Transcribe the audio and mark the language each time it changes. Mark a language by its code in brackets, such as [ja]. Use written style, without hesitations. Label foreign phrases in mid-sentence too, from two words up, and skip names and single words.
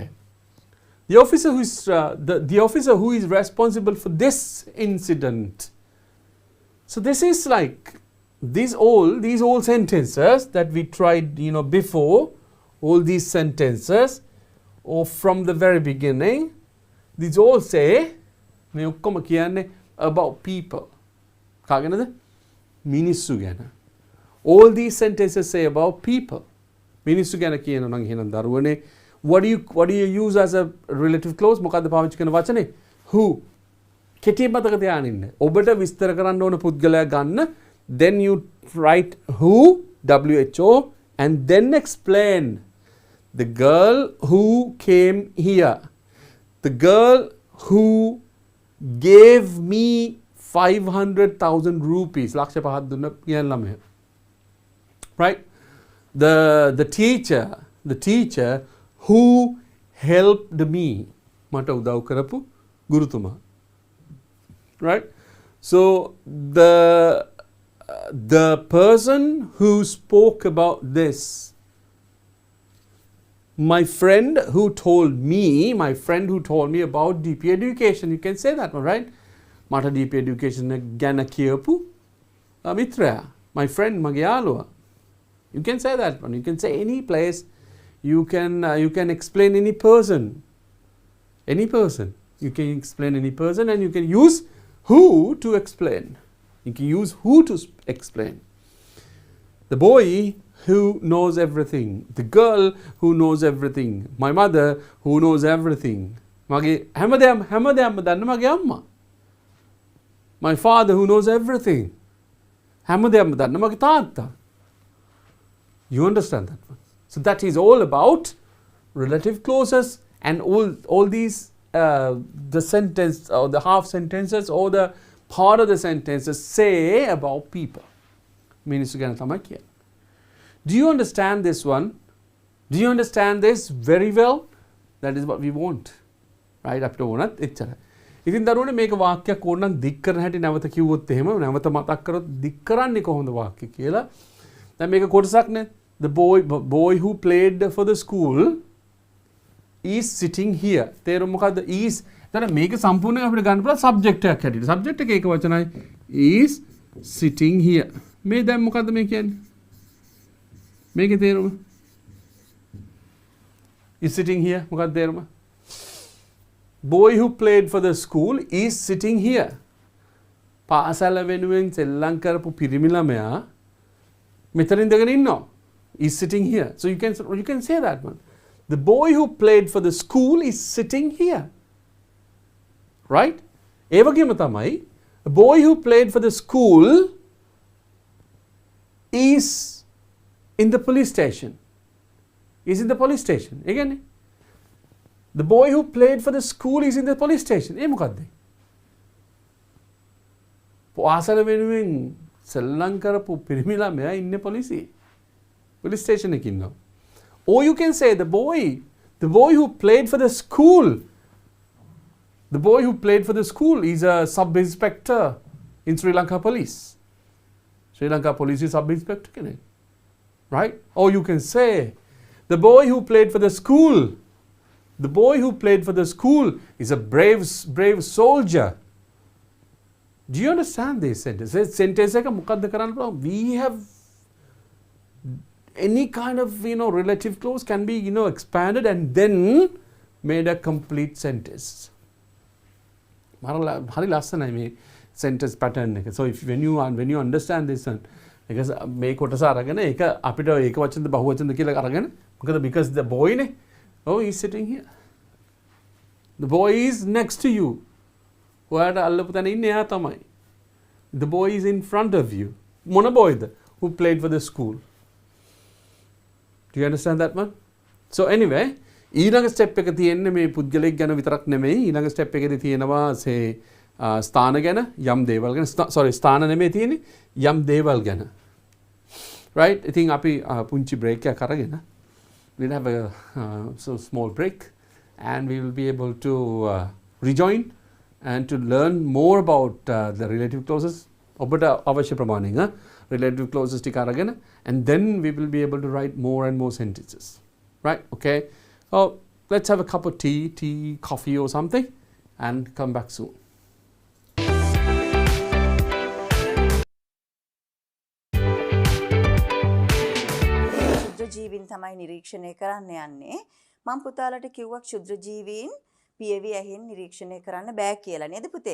[en] The officer who is responsible for this incident. So this is like these all sentences that we tried, before, all these sentences, or from the very beginning, these all say [si] මේ ඔක්කොම කියන්නේ [en] about people. [si] කාගෙනද? මිනිස්සු ගැන. [en] All these sentences say about people. මිනිස්සු ගැන කියනවා නම් එහෙනම් දරුවනේ what do you use as a relative clause? [si] මොකද්ද පාවිච්චි කරන වචනේ? Who. කෙටි මතක තියාගෙන ඉන්න. ඔබට විස්තර කරන්න ඕන පුද්ගලයා ගන්න. [en] Then you write who, WHO, and then explain. The girl who came here. The girl who gave me 500,000 rupees. [si] ලක්ෂ 5ක් දුන්න කියන ළමයා. [en] Right? The teacher who helped me. [si] මට උදව් කරපු ගුරුතුමා. [en] Right? So the person who spoke about this, my friend who told me about DP education, you can say that one, right? [si] Mata DP education ගැන කියපු මිත්‍රයා, [en] my friend, [si] මගේ යාළුවා. [en] You can say that one. You can say any place. You can explain any person. Any person. You can explain any person and you can use who to explain. You can use who to explain. The boy who knows everything. The girl who knows everything. My mother who knows everything. [si] මගේ හැමදේම දන්න මගේ අම්මා. [en] My father who knows everything. [si] හැමදේම දන්න මගේ තාත්තා. [en] You understand that one? So that is all about relative clauses and all these the sentence or the half sentences or the part of the sentences say about people. [si] මිනිස්සු ගැන තමයි කියන්නේ. [en] Do you understand this one? Do you understand this very well? That is what we want. Right? [si] අපිට ඕනත් එච්චරයි. ඉතින් දරුවනේ මේක වාක්‍යයක් ඕනනම් දික් කරන හැටි නැවත කිව්වොත් එහෙම නැවත මතක් කරොත් දික් කරන්නේ කොහොමද වාක්‍ය කියලා. දැන් මේක කොටසක් නේ. [en] The boy who played for the school is sitting here. [si] තේරුම මොකද්ද? is. එතන මේක සම්පූර්ණයෙන් අපිට ගන්න පුළුවන් subject එකක් හැටියට. subject එක ඒක වචනයි [en] is sitting here. [si] මේ දැන් මොකද්ද මේ කියන්නේ? මේකේ තේරුම [en] is sitting here [si] මොකක්ද තේරුම? [en] Boy who played for the school is sitting here. [si] පාසල වෙනුවෙන් සෙල්ලම් කරපු පිරිමි ළමයා මෙතන ඉඳගෙන ඉන්නවා. [en] Is sitting here. So you can say that one. The boy who played for the school is sitting here. Right? [si] ඒ වගේම තමයි [en] the boy who played for the school is in the police station. Is in the police station. [si] ඒ කියන්නේ [en] the boy who played for the school is in the police station. [si] ඒ මොකද්ද? පාසල වෙනුවෙන් සෙල්ලම් කරපු පිරිමි ළමයා ඉන්නේ පොලිසියේ. [en] police station [si] එකේ ඉන්නවා. [en] Or you can say the boy who played for the school, the boy who played for the school is a sub-inspector in Sri Lanka police. Sri Lanka police is sub-inspector කෙනෙක්. Right? Or you can say the boy who played for the school, the boy who played for the school is a brave soldier. Do you understand this sentence? [si] Sentence එක මොකද්ද කරන්න පුළුවන්? [en] We have any kind of relative clause can be expanded and then made a complete sentence. [si] හරි ලස්සනයි මේ [en] sentence pattern [si] එක. [en] So when you understand this one, because [si] මේ කොටස අරගෙන ඒක අපිට ඒක වචනද බහු වචනද කියලා අරගෙන මොකද [en] because the boy [si] නේ [en] oh he is sitting here. The boy is next to you. [si] ඔයාට අල්ලපු තැන ඉන්නේ එයා තමයි. [en] The boy is in front of you. [si] මොන boyද? [en] Who played for the school. Do you understand that one? So anyway, [si] ඊළඟ ස්ටෙප් එක තියෙන්නේ මේ පුද්ගලයෙක් ගැන විතරක් නෙමෙයි. ඊළඟ ස්ටෙප් එකේදී තියෙනවා ස්ථාන ගැන යම් දේවල් ගැන ස්ථාන නෙමෙයි තියෙන්නේ යම් දේවල් ගැන. [en] Right? I think [si] අපි පුංචි break එකක් අරගෙන [en] we'll have a small break and we will be able to rejoin and to learn more about the relative clauses. [si] ඔබට අවශ්‍ය ප්‍රමාණයෙන් relative clauses ටික අරගෙන [en] and then we will be able to write more and more sentences. Right? Okay. Oh, let's have a cup of tea, coffee or something and come back soon. [si] ක්ෂුද්‍ර ජීවීන් තමයි නිරීක්ෂණය කරන්න යන්නේ. මම පුතාලට කිව්වා ක්ෂුද්‍ර ජීවීන් පියවි ඇහෙන් නිරීක්ෂණය කරන්න බෑ කියලා නේද පුතේ?